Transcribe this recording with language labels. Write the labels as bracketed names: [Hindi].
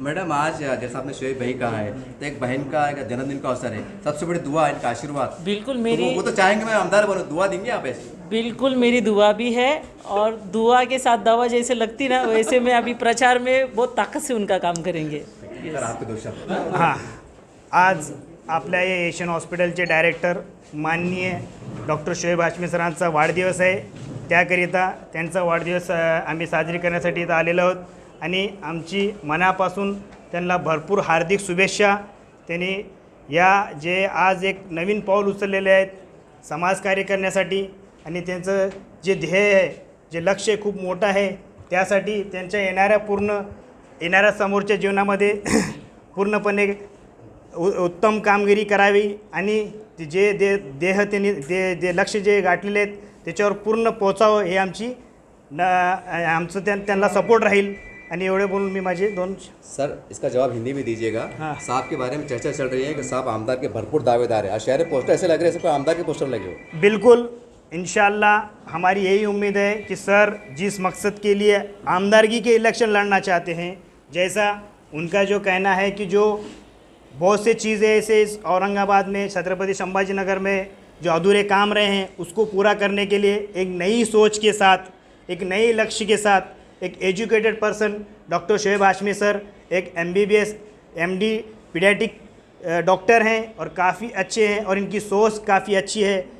[Hindi] Madam, आज जैसा आपने शोएब भाई कहा है तो एक बहन का एक जन्मदिन का अवसर है, सबसे बड़ी दुआ इनका आशीर्वाद। बिल्कुल तो मेरी वो तो चाहेंगे मैं आमदार बनूं, दुआ देंगे आप ऐसे? बिल्कुल मेरी दुआ भी है और दुआ के साथ दवा जैसे लगती ना वैसे मैं अभी प्रचार में बहुत ताकत से उनका काम करेंगे। सर आपके दो शब्द। [Marathi] हां, आज आपल्या या एशियन हॉस्पिटलचे डायरेक्टर माननीय डॉक्टर शोएब हाशमी सरांचा वाढदिवस आहे। त्याकरिता त्यांचा वाढदिवस आम्ही साजरी करण्यासाठी इथं आलेलो आहोत आणि आमची मनापासून त्यांना भरपूर हार्दिक शुभेच्छा। त्यांनी या जे आज एक नवीन पाऊल उचललेले आहेत समाजकार्य करण्यासाठी आणि त्यांचं जे ध्येय आहे, जे लक्ष्य खूप मोठं आहे, त्यासाठी त्यांच्या येणाऱ्या समोरच्या जीवनामध्ये पूर्णपणे उत्तम कामगिरी करावी आणि जे त्यांनी लक्ष्य जे गाठलेले आहेत त्याच्यावर पूर्ण पोचावं हे आमचं त्यांना सपोर्ट राहील। आणि एवढे बोलून मी माझे दोन। [Hindi] सर इसका जवाब हिंदी में दीजिएगा। साहब के बारे में चर्चा चल रही है कि साहब आमदार के भरपूर दावेदार है और शहर पोस्टर ऐसे लग रहे हैं कोई आमदार के पोस्टर लगे हो। बिल्कुल, इंशाल्लाह हमारी यही उम्मीद है कि सर जिस मकसद के लिए आमदारगी के इलेक्शन लड़ना चाहते हैं, जैसा उनका जो कहना है कि जो बहुत से चीज़ें ऐसे इस औरंगाबाद में छत्रपति संभाजीनगर में जो अधूरे काम रहे हैं उसको पूरा करने के लिए एक नई सोच के साथ, एक नए लक्ष्य के साथ, एक educated person doctor Shoaib Hashmi sir एक MBBS MD पीडियाट्रिक डॉक्टर हैं और काफ़ी अच्छे हैं और इनकी सोच काफ़ी अच्छी है।